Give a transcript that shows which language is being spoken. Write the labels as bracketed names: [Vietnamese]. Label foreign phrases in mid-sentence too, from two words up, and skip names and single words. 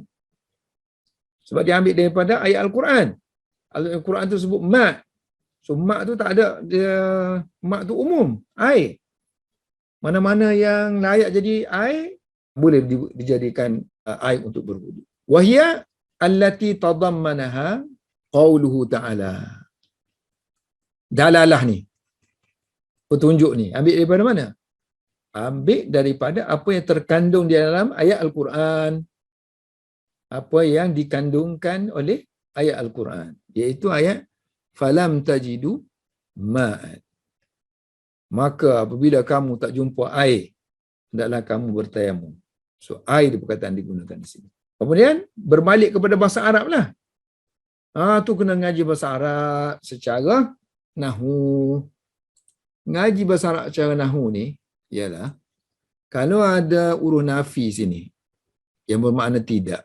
[Malay] Sebab dia ambil daripada ayat Al-Quran. Al-Quran tu sebut ma'. So ma' tu tak ada, dia ma' tu umum, air. Mana-mana yang layak jadi air, boleh dijadikan air untuk berwudu. [Arabic] Wahia allati tadammanaha qauluhu ta'ala. [Malay] Dalalah ni, petunjuk ni, ambil daripada mana? Ambil daripada apa yang terkandung di dalam ayat Al-Quran. Apa yang dikandungkan oleh ayat Al-Quran. Iaitu ayat [Arabic] falam tajidu ma'an. [Malay] Maka apabila kamu tak jumpa air, hendaklah kamu bertayamum. So air dia perkataan digunakan di sini. Kemudian berbalik kepada bahasa Arab lah. Tu kena ngaji bahasa Arab secara nahu. Ngaji bahasa Arab secara nahu ni ialah kalau ada huruf nafi sini yang bermakna tidak.